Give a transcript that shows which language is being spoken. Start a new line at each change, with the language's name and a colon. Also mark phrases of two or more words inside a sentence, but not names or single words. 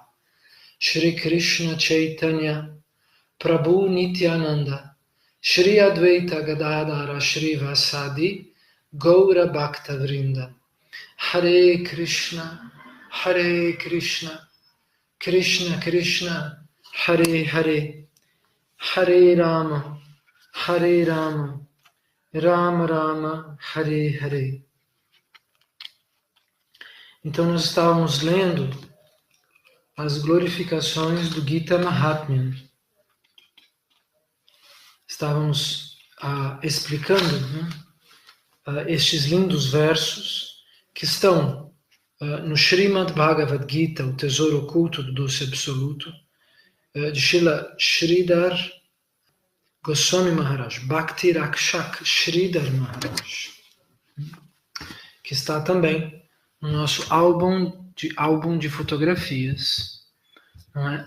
Portuguese: Shri Krishna Chaitanya Prabhu Nityananda Shri Advaita Gadadara Shri Vasadi Gaura Bhakta Vrinda. Hare Krishna Krishna Krishna Hare Hare Hare Rama Hare Rama, Rama Rama, Hare Hare. Então nós estávamos lendo as glorificações do Gita Mahatmya. Estávamos explicando estes lindos versos que estão no Srimad Bhagavad Gita, o tesouro oculto do doce absoluto, de Srila Sridhar Goswami Maharaj, Bhakti Rakshak Sridhar Maharaj, que está também no nosso álbum de fotografias, não é?